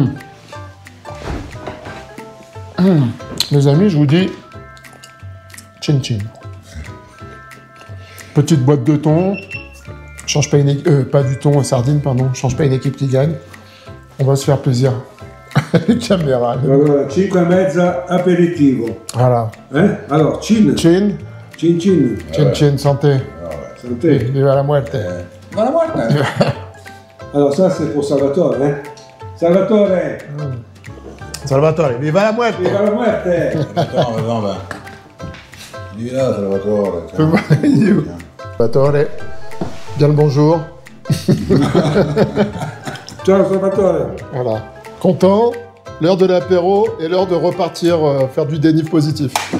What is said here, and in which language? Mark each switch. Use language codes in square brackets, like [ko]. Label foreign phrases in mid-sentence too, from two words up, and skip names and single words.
[fr] Les amis, je vous dis, chin chin. Petite boîte de thon, change pas une pas du thon, sardine, pardon, change pas une équipe qui gagne. On va se faire plaisir. Caméra. [it] Allora, 5:30 aperitivo. [fr] Voilà. Hein? Alors, chin. Chin, Chin chin. chin chin, santé. Santé. [es] Viva la muerte. [fr] Alors ça, c'est pour Salvatore, hein? Salvatore! [es] Salvatore, viva la muerte. Viva la muerte! [fr] Attends, ben. Dis là, Salvatore. Salvatore, bien le bonjour. Ciao Salvatore! Voilà. Content, l'heure de l'apéro et l'heure de repartir faire du déni positif.